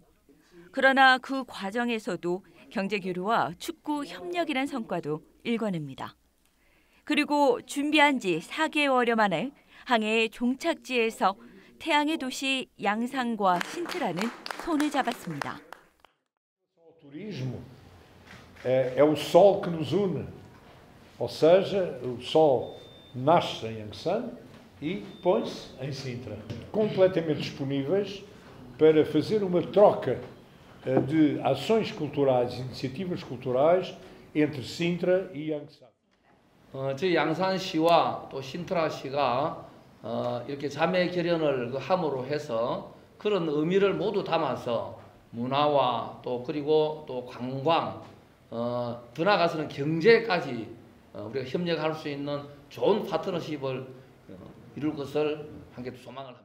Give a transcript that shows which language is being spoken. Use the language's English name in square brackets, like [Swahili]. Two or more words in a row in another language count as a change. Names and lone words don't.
[Korean] 그러나 그 과정에서도 경제 교류와 축구 협력이란 성과도 일궈냅니다. 그리고 준비한 지 4개월여 만에 항해의 종착지에서 태양의 도시 양산과 신트라는 손을 잡았습니다. [Portuguese] O turismo é o sol que nos une, ou seja, o sol nasce em Yansan e põe-se em Sintra, completamente disponíveis para fazer uma troca de ações culturais, iniciativas culturais entre Sintra e Yansan. [Korean] 저희 양산시와 또 신트라시가 이렇게 자매 결연을 함으로 해서 그런 의미를 모두 담아서 문화와 또 그리고 또 관광, 더 나아가서는 경제까지 우리가 협력할 수 있는 좋은 파트너십을 이룰 것을 함께 소망을 합니다.